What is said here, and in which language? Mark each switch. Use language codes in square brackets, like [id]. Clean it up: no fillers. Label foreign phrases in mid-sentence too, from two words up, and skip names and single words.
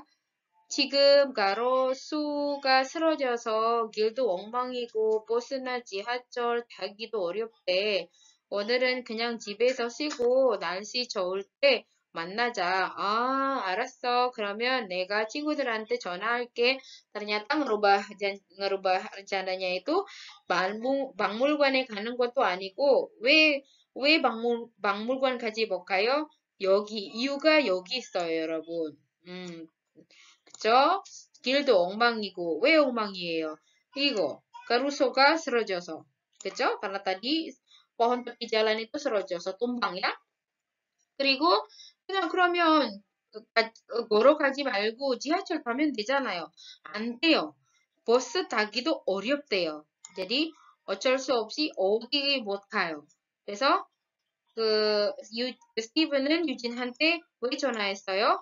[ko] 지금 가로수가 쓰러져서 길도 엉망이고 버스나 지하철 타기도 어렵대. 오늘은 그냥 집에서 쉬고 날씨 좋을 때 만나자. 알았어. 그러면 내가 친구들한테 전화할게. [id] ternyata ngerubah rencananya itu [ko] 박물관에 가는 것도 아니고 왜 박물관 가지 못가요? 이유가 여기 있어요, 여러분. 그쵸? 길도 엉망이고 왜 엉망이에요? 이거 가루소가 쓰러져서 그쵸? [id] karena tadi pohon tepi jalan itu 쓰러져서 tumbang ya. [ko] 그리고 그냥 그러면 걸어가지 말고 지하철 타면 되잖아요. 안 돼요. 버스 타기도 어렵대요. jadi 어쩔 수 없이 어디 못 가요. 그래서 스티븐은 유진한테 왜 전화했어요?